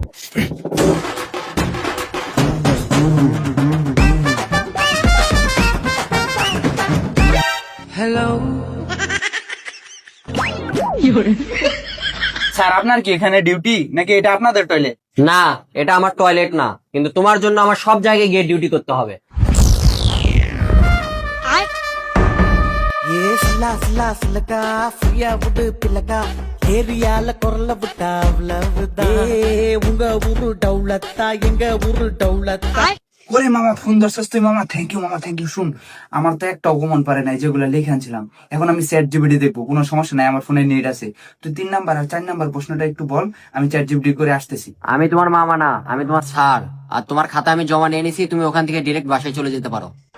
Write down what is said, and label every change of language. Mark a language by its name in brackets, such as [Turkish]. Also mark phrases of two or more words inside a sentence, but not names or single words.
[Bangla] স্যার, আপনার কি এখানে ডিউটি নাকি এটা আপনাদের টয়লেট? না, এটা আমার টয়লেট না, কিন্তু তোমার জন্য আমার সব জায়গায় গিয়ে ডিউটি করতে হবে। [Tamil] ஏ சிலா சிலா சிலக்கா ஃப்ரீயா விடு பிள்ளக்கா ஏரியால குரல விட்டா அவ்வளவுதான் உங்க ஊரு டவுலத்தா எங்க ஊரு டவுலத்தா [Bangla] ওরে মামা, ফোন ধরছস তুই মামা? [English] thank you [Bangla] মামা, [English] thank you. [Bangla] শুন, আমার তো একটা অগমন পারে নাই যেগুলো লিখে আনছিলাম। এখন আমি চ্যাট জিপিটি দেখবো, কোনো সমস্যা নাই, আমার ফোনে নেট আছে। তুই 3 নাম্বার আর 4 নাম্বার প্রশ্নটা একটু বল, আমি চ্যাট জিপিটি করে আসতেছি। আমি তোমার মামা না, আমি তোমার স্যার। আর তোমার খাতা আমি জমা নিয়ে নিছি, তুমি ওখান থেকে ডিরেক্ট বাসায় চলে যেতে পারো।